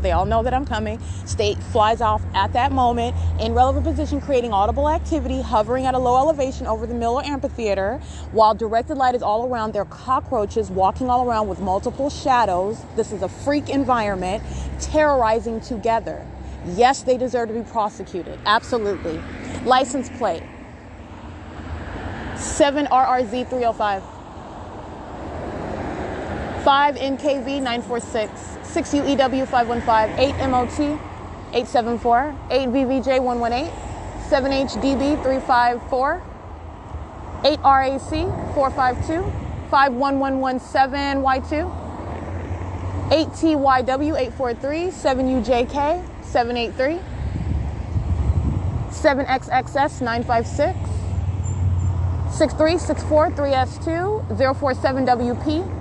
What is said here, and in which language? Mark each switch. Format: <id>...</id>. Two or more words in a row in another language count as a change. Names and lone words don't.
<en>They all know that I'm coming. State flies off at that moment in relevant position, creating audible activity, hovering at a low elevation over the mill or amphitheater, while directed light is all around. They're cockroaches walking all around with multiple shadows. This is a freak environment, terrorizing together. Yes, they deserve to be prosecuted. Absolutely. License plate 7RRZ 305 5NKV 946 6UEW 515 8MOT 874 8VVJ 118 7HDB 354 8RAC 452 51117Y2 8TYW 843 7UJK 783 7XXS 956 6364 3S2 047WP</en>